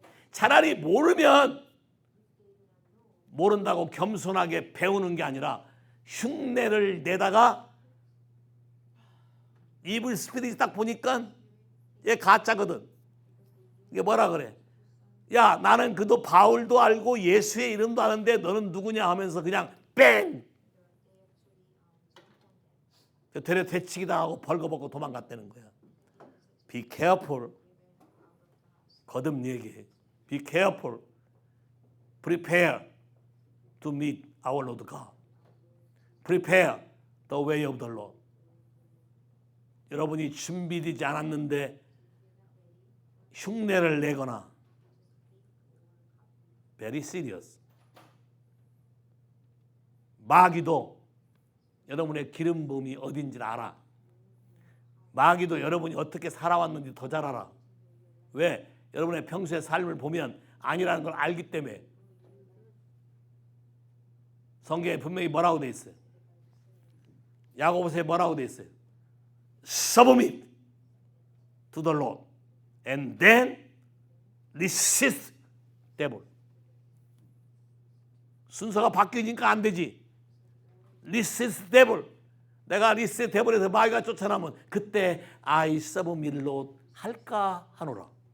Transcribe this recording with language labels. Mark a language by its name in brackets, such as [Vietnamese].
[Korean] 차라리 모르면 모른다고 겸손하게 배우는 게 아니라 흉내를 내다가 이블 스피릿이 딱 보니까 얘 가짜거든. 이게 뭐라 그래? 야, 나는 그도 바울도 알고 예수의 이름도 아는데 너는 누구냐 하면서 그냥 뺑! 되려 되치기 당하고 벌거벗고 도망갔다는 거야. [English] Be careful. [Korean] 거듭 얘기해. [English] Be careful. Prepare to meet our Lord God. Prepare the way of the Lord. [Korean] 여러분이 준비되지 않았는데 흉내를 내거나 [English] very serious. [Korean] 마귀도 여러분의 기름 부음이 어딘지 알아. 마귀도 여러분이 어떻게 살아왔는지 더 잘 알아. 왜? 여러분의 평소의 삶을 보면 아니라는 걸 알기 때문에. 성경에 분명히 뭐라고 돼 있어요? 야고보서에 뭐라고 돼 있어요? [English] Submit to the Lord and then resist devil. [Korean] 순서가 바뀌니까 안 되지. [English] resist devil. [Korean] 내가 [English] resist devil [Korean] 에서 마귀가 쫓아나면 그때 [English] I submit Lord [Korean] 할까 하노라.